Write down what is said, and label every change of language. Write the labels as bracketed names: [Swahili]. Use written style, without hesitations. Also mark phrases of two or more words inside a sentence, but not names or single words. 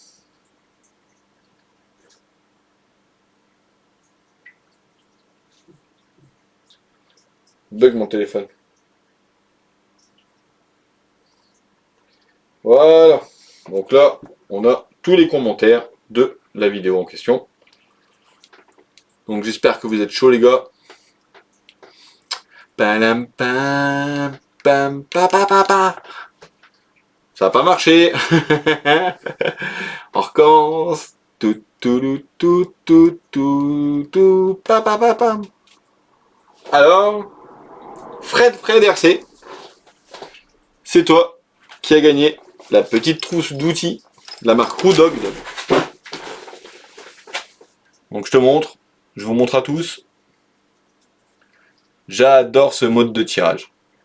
[French] Bug mon téléphone. Voilà. Donc là, on a tous les commentaires de la vidéo en question. Donc j'espère que vous êtes chauds les gars. Palam pam pam pa pa pa pa. Ça n'a pas marché. On recommence. Tout, tout, tout, tout, tout, tout, pa, pa, pa, pa. Alors, Fred RC, c'est toi qui as gagné la petite trousse d'outils de la marque Roodog. Donc je vous montre à tous. J'adore ce mode de tirage.